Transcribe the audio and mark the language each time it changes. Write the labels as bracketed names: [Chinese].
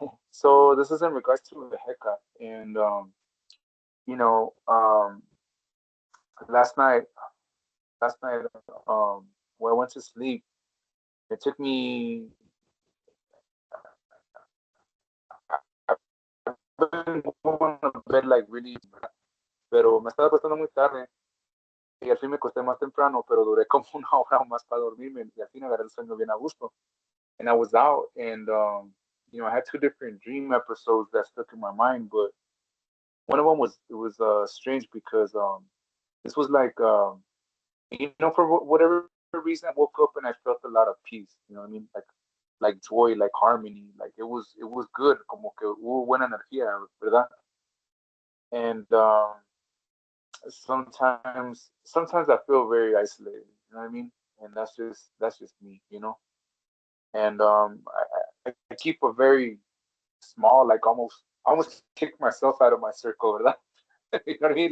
[English] So this is in regards to the haircut, and you know, last night, last night, when I went to sleep, it took me. I've been going to bed like really, [Spanish] pero me estaba acostando muy tarde y al fin me acosté más temprano, pero duré como una hora más para dormirme y al fin agarré el sueño bien a gusto. [English] And I was out, and I had two different dream episodes that stuck in my mind, but one of them was strange because this was like for whatever reason I woke up and I felt a lot of peace. You know what I mean? Like joy, like harmony, like it was good, [Spanish] como que hubo buena energía, ¿verdad? [English] And sometimes I feel very isolated. You know what I mean? And that's just me, And I keep a very small, like almost kick myself out of my circle, ¿verdad? You know what I mean?